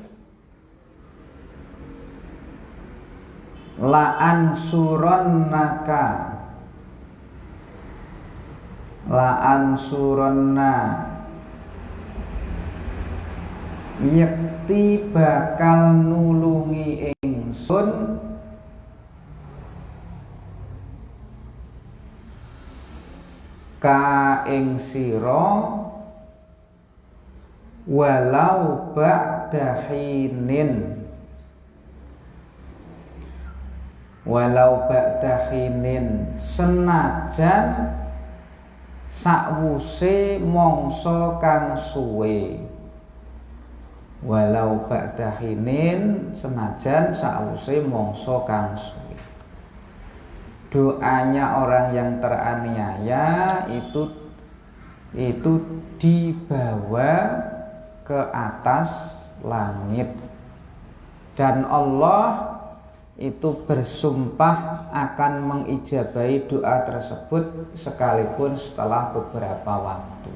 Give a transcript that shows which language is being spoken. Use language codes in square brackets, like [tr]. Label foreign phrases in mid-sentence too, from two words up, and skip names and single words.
[ar] La ansurannaka, la ansuranna, [jv] yakti bakal nulungi ingsun ka ing sira [ar] walau ba'da hinin, walau ba'da hinin, [jv] senajan sakwuse mangsa kang suwe. [ar] Walau ba'da hinin, [jv] senajan sakwuse mangsa kang suwe. [id] Doanya orang yang teraniaya itu dibawa ke atas langit, dan Allah itu bersumpah akan mengijabahi doa tersebut sekalipun setelah beberapa waktu.